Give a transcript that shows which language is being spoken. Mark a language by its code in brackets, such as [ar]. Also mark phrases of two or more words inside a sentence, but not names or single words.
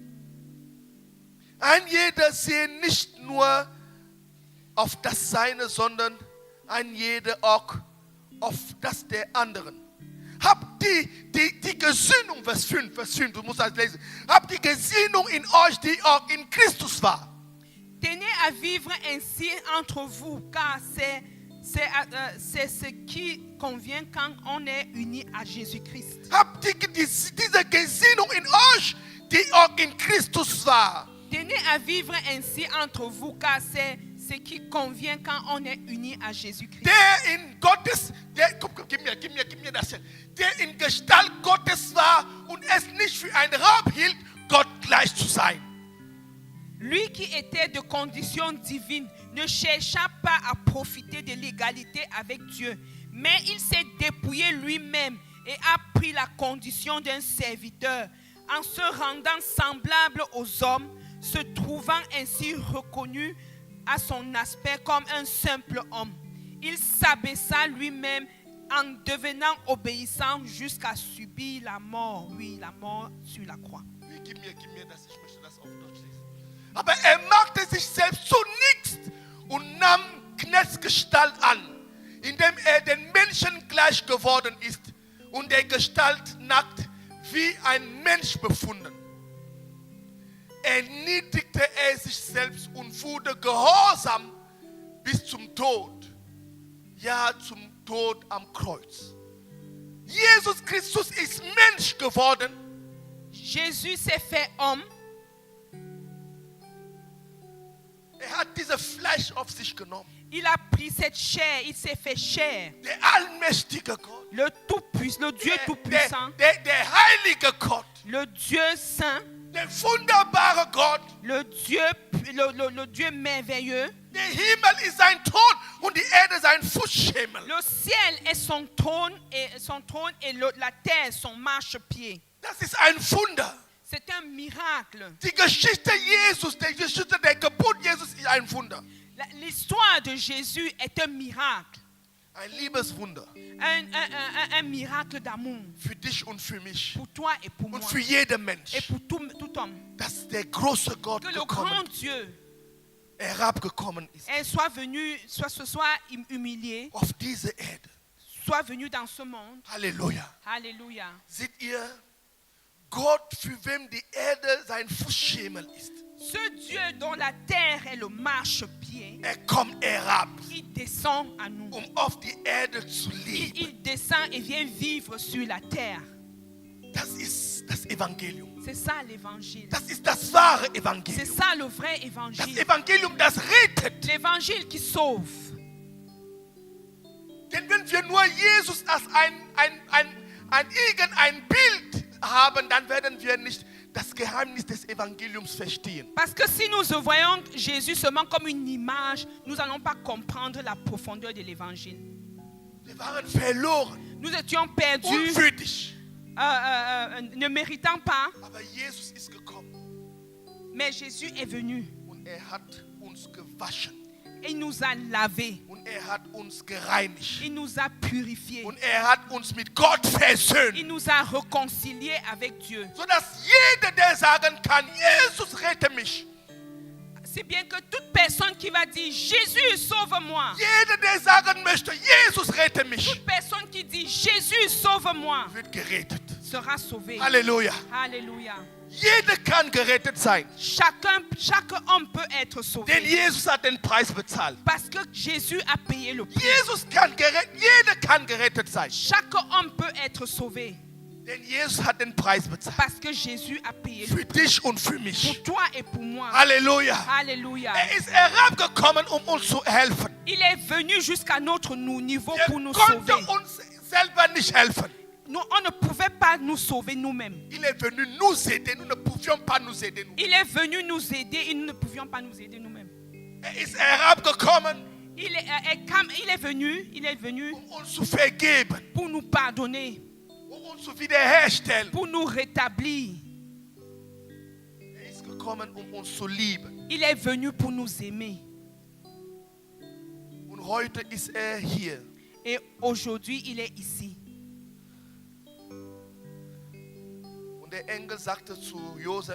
[de] Ein jeder sehe nicht nur auf das Seine, sondern ein jeder auch auf das der anderen. Habt die Gesinnung, Vers 5, du musst das lesen. Habt die Gesinnung in euch, die auch in Christus war. [fr] Tenez à vivre ainsi entre vous, car c'est ce qui convient quand on est unis à Jésus-Christ. [de] Habt diese Gesinnung in euch, die auch in Christus war. [fr] Tenez à vivre ainsi entre vous, car c'est ce qui convient quand on est unis à Jésus-Christ. [de] Der in Gottes, gib mir das hier. Der in Gestalt Gottes war und es nicht für ein Raub hielt, Gott gleich zu sein. [fr] Lui qui était de condition divine ne chercha pas à profiter de l'égalité avec Dieu, mais il s'est dépouillé lui-même et a pris la condition d'un serviteur en se rendant semblable aux hommes, se trouvant ainsi reconnu à son aspect comme un simple homme. Il s'abaissa lui-même en devenant obéissant jusqu'à subir la mort, la mort sur la croix. [de] Gib mir das, ich möchte das auf Deutsch lesen. Aber machte sich selbst zu nichts und nahm Knechtsgestalt an, indem den Menschen gleich geworden ist und der Gestalt nackt wie ein Mensch befunden. Erniedrigte sich selbst und wurde gehorsam bis zum Tod. Ja, zum Tod am Kreuz. Jesus Christus ist Mensch geworden. [fr] Jésus s'est fait homme. [de] Hat diese Fleisch auf sich genommen. [fr] Il a pris cette chair, il s'est fait chair. [de] Der allmächtige Gott, [fr] Le Tout-Puissant, le Dieu Tout-Puissant, [de] der heilige Gott, [fr] le Dieu Saint, [de] der wunderbare Gott. [fr] le Dieu merveilleux. [de] Der Himmel ist sein Thron und die Erde sein Fußschemel. [fr] Le ciel est son trône et la terre son marchepied. [de] Das ist ein Wunder. [fr] C'est un miracle. [de] Die Geschichte Jesus, die Geschichte der Geburt Jesus ist ein Wunder. [fr] L'histoire de Jésus est un miracle. [de] Ein Liebeswunder [fr] Un miracle d'amour [de] für dich und für mich [fr] pour toi et pour moi. [de] und für jeden [fr] Et [de] Mensch. [fr] pour tout homme. [de] Dass der große Gott [fr] Que le [de] gekommen, [fr] grand Dieu [de] herabgekommen ist [fr] se soit humilié, [de] auf diese Erde. [fr] soit venu dans ce monde. [de] Halleluja. [fr] Alléluia. [de] Seht ihr, Gott, für wem die Erde sein Fußschemel ist, [fr] Ce Dieu dont la terre est le marchepied, [de] kommt herab, [fr] il descend à nous. [de] auf die Erde zu leben. [fr] Il descend et vient vivre sur la terre. [de] Das ist das Evangelium. [fr] C'est ça l'évangile. [de] Das ist das wahre [fr] C'est [de] Evangelium. [fr] ça le vrai [de] Das [fr] évangile. [de] Evangelium, das rettet. [fr] L'évangile qui sauve. [de] Denn wenn wir nur Jesus als irgendein Bild haben, dann werden wir nicht das Geheimnis des Evangeliums verstehen. [fr] Parce que si nous voyons Jésus seulement comme une image, nous n'allons pas comprendre la profondeur de l'évangile. [de] Wir waren verloren, [fr] Nous étions perdus, [de] unwürdig. [fr] ne méritant pas, [de] Aber Jesus ist gekommen [fr] mais Jésus est venu. [de] und hat uns gewaschen. [fr] Il nous a lavés. [de] Und hat uns gereinigt. [fr] Il nous a purifiés. [de] Und hat uns mit Gott versöhnt. [fr] Il nous a réconciliés avec Dieu. [de] Sodass jeder, der sagen kann, Jesus rette mich. [fr] Si bien que toute personne qui va dire Jésus sauve-moi, [de] Jeder, der sagen möchte, Jesus rette mich, [fr] toute personne qui dit Jésus sauve-moi, [de] wird gerettet. [fr] sera sauvé. [de] Halleluja. [fr] Alléluia. [de] Jeder kann gerettet sein. [fr] Chaque homme peut être [de] Denn [fr] sauvé. [de] Jesus hat den Preis bezahlt. [fr] Parce que Jésus a payé le prix. [de] Jeder kann gerettet sein. [fr] Chaque homme peut être sauvé. [de] Denn Jesus hat den Preis bezahlt. [fr] Parce que Jésus a payé le [de] Für dich und für [fr] prix. [de] mich. [fr] Pour toi et pour moi. [de] Halleluja. [fr] Alléluia. [de] Ist herabgekommen, uns zu helfen. [fr] Il est venu jusqu'à notre niveau pour nous [de] konnte [fr] sauver. [de] uns selber nicht helfen. [fr] Nous, on ne pouvait pas nous sauver nous-mêmes. Il est venu nous aider. Nous ne pouvions pas nous aider nous. Il est venu nous aider et nous ne pouvions pas nous aider nous-mêmes. [de] Ist herabgekommen, [fr] Il est venu [de] uns zu vergeben, [fr] pour nous pardonner, [de] uns zu wiederherstellen. [fr] pour nous rétablir. [de] Ist gekommen, uns zu lieben. [fr] Il est venu pour nous aimer. [de] Und heute ist hier. [fr] Et aujourd'hui, il est ici. [de] Und der Engel sagte zu Josef,